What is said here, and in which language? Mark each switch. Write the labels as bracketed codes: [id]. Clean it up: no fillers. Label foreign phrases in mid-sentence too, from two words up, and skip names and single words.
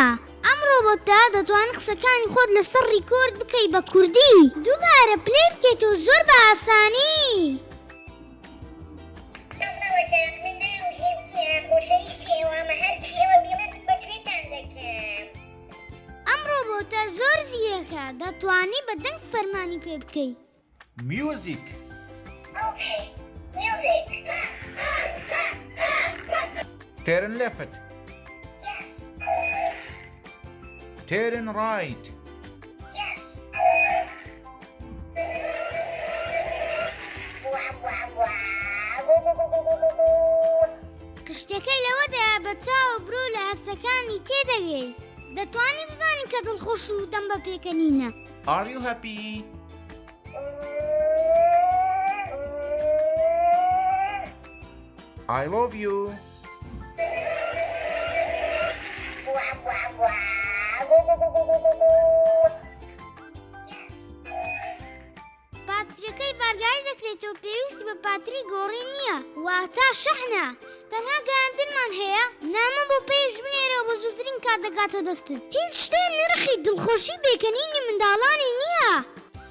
[ckb] ئەم ڕۆبۆتە دەتوانێت قسەکانی خۆت لەسەر ڕیکۆرد بکەی بە کوردی دووبارە پلەی بکەیتەوە زۆر بە ئاسانی. ئەم ڕۆبۆتە زۆر زیرەکە دەتوانێت بە دەنگ فەرمانی پێ بکەی. [en] میوزیک Turn left. Turn right. [ckb] کشتەکەی لەوەدا بە چاو برو لە هەستەکانی تێدەگەی دەتوانی بزانی کە دڵخۆش و دەم بە پێکەنینە. [en] Are you happy? I love you. [ckb] پاتریەکەی بارگاری دەکرێتەوە پێویستی بە پاتری گۆڕی نییە واتە شەحنە تەنها گەیاندنمان هەیە نامە بۆ پێش بنێرەوە بە زووترین کات دەگاتە دەستن هیچ شتێ نرخی دڵخۆشی بێکەنینی منداڵانی نییە